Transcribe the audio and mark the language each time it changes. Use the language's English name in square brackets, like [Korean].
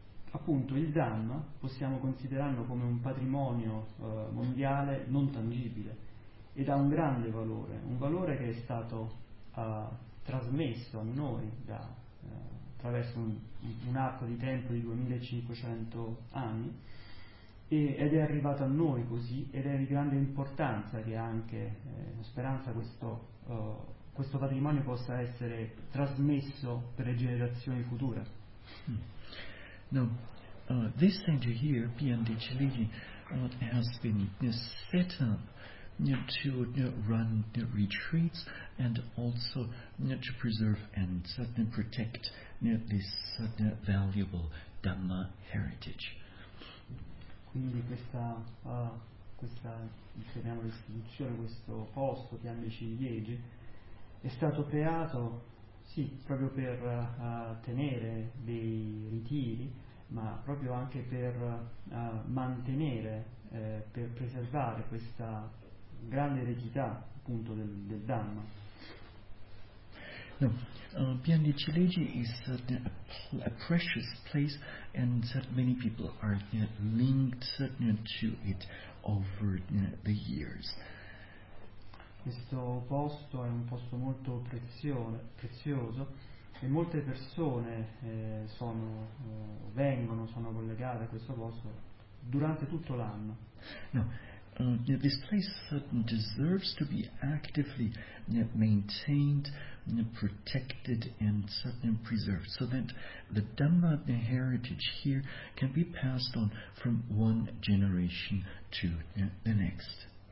[Italian] appunto il Dhamma possiamo considerarlo come un patrimonio mondiale non tangibile, ed ha un grande valore, un valore che è stato trasmesso a noi da, attraverso un arco di tempo di 2500 anni, ed è arrivato a noi così, ed è di grande importanza che anche speranza questo patrimonio possa essere trasmesso per le generazioni future. [English] No, this center here, PMDCLG, has been set up to run retreats and also to preserve and protect this valuable Dhamma heritage. [Italian] Quindi questa questa, diciamo, istituzione, questo posto che amici liege, è stato creato sì proprio per tenere dei ritiri, ma proprio anche per mantenere, per preservare questa grande eredità appunto del Dhamma. [English] No, Pianichileji is a precious place, and many people are linked to it over the years. [Italian] Questo posto è un posto molto prezioso, e molte persone sono collegate a questo posto durante tutto l'anno. No. [English] This place deserves to be actively maintained, protected, and preserved, so that the Dhamma heritage here can be passed on from one generation to the next.